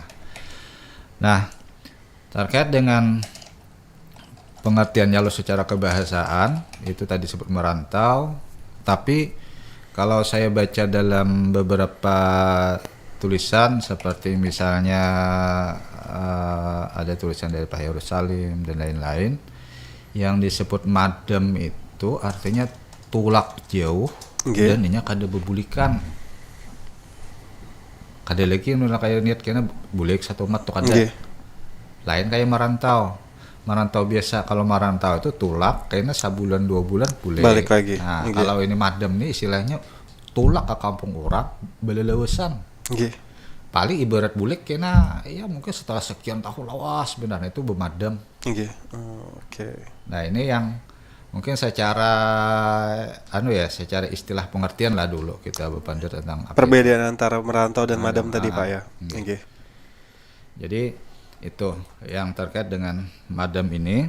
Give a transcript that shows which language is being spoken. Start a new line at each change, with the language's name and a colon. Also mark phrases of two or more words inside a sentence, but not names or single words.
Indonesian: Nah terkait dengan pengertiannya lo secara kebahasaan itu tadi sebut merantau, tapi kalau saya baca dalam beberapa tulisan seperti misalnya ada tulisan dari Pak Yerusalim dan lain-lain yang disebut madam itu artinya
Banjar: tulak jauh dan ini kada bebulikan, kada lagi nula kayak niat kena bulik satu mat tuh kada lain kayak merantau biasa. Kalau merantau itu tulak kayaknya sebulan 2 bulan bulik
Indonesian: balik lagi.
Banjar: Nah kalau ini madam nih istilahnya tulak ke kampung orang belelewesan. Paling ibarat bulik kena ya mungkin setelah sekian tahun lawas sebenarnya itu bemadam.
Indonesian: Nah ini yang mungkin secara secara istilah pengertian lah dulu kita berpandir tentang perbedaan antara merantau dan madam tadi Pak ya. Jadi itu yang terkait dengan madam ini.